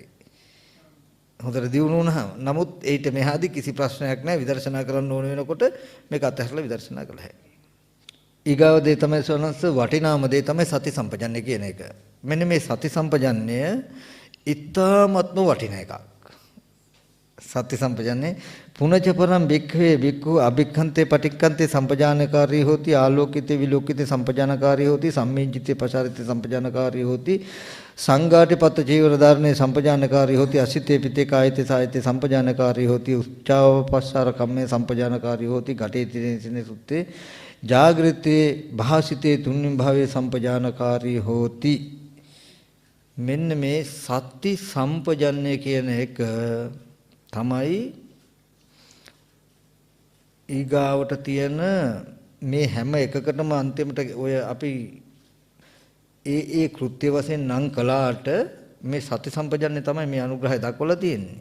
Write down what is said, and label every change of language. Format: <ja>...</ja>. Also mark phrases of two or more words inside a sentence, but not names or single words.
<si>හොඳට දියුණු වුණාම නමුත් ඊට මෙහාදී කිසි ප්‍රශ්නයක් නැහැ. විදර්ශනා කරන්න ඕන වෙනකොට මේක අතහැරලා විදර්ශනා කළ හැකියි. ඊගාව දේ තමයි සවනස් වටිනාම දේ තමයි සති සම්පජන්‍ය කියන එක. මෙන්න මේ සති සම්පජන්‍ය ඉතාමත්ම වටින එකක්. සති සම්පජන්‍ය</si> <pi>පුනච පරම් බික්ඛවේ බික්ඛු අභික්ඛන්තේ පටික්ඛන්තේ සම්පජානකාරී හෝති ආලෝකිතේ විලෝකිතේ සම්පජානකාරී හෝති සම්මේජිතේ පසාරිතේ සම්පජානකාරී හෝති සංඝාටි පත්ත ජීවර ධාරණේ සම්පජානකාරී හෝති අසිතේ පිතේ කායිතේ සායිතේ සම්පජානකාරී හෝති උච්චාව පස්සාර කම්මේ සම්පජානකාරී හෝති ඝටේ තිනේ සුත්තේ ජාගෘතේ භාසිතේ තුන්වෙනි භාවයේ සම්පජානකාරී හෝති.</pi> <si>මෙන්න මේ සති සම්පජන්‍ය කියන එක තමයි ඊගාවට තියෙන මේ හැම එකකටම අන්තිමට ඔය අපි ඒ කෘත්‍ය වශයෙන් නම් කළාට මේ සති සම්පජන්‍ය තමයි මේ අනුග්‍රහය දක්වලා තියෙන්නේ.</si>